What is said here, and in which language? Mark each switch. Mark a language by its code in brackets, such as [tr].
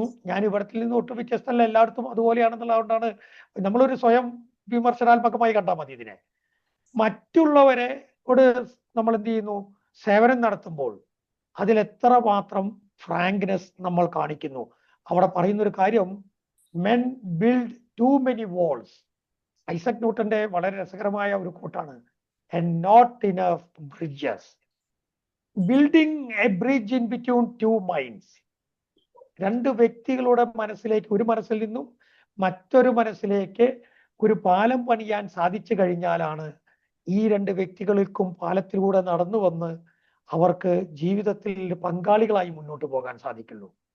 [ml] ഞാൻ ഇവിടത്തിൽ നിന്ന് ഒട്ടും വ്യത്യസ്തമല്ല, എല്ലായിടത്തും അതുപോലെയാണെന്നുള്ളതുകൊണ്ടാണ് നമ്മളൊരു സ്വയം വിമർശനാത്മകമായി കണ്ടാൽ മതി ഇതിനെ. മറ്റുള്ളവരോട് നമ്മൾ എന്ത് ചെയ്യുന്നു, സേവനം നടത്തുമ്പോൾ അതിൽ എത്ര മാത്രം ഫ്രാങ്ക്നെസ് നമ്മൾ കാണിക്കുന്നു. അവിടെ പറയുന്നൊരു കാര്യം, [en] men build too many walls. [ml] Isaac ന്യൂട്ടന്റെ വളരെ രസകരമായ ഒരു കോട്ടാണ്, [en] and not enough bridges. Building a bridge in between two minds. [ml] രണ്ട് വ്യക്തികളുടെ മനസ്സിലേക്ക്, ഒരു മനസ്സിൽ നിന്നും മറ്റൊരു മനസ്സിലേക്ക് ഒരു പാലം പണിയാൻ സാധിച്ചു കഴിഞ്ഞാലാണ് ഈ രണ്ട് വ്യക്തികൾക്കും പാലത്തിലൂടെ നടന്നു വന്ന് അവർക്ക് ജീവിതത്തിൽ പങ്കാളികളായി മുന്നോട്ട് പോകാൻ സാധിക്കുള്ളൂ.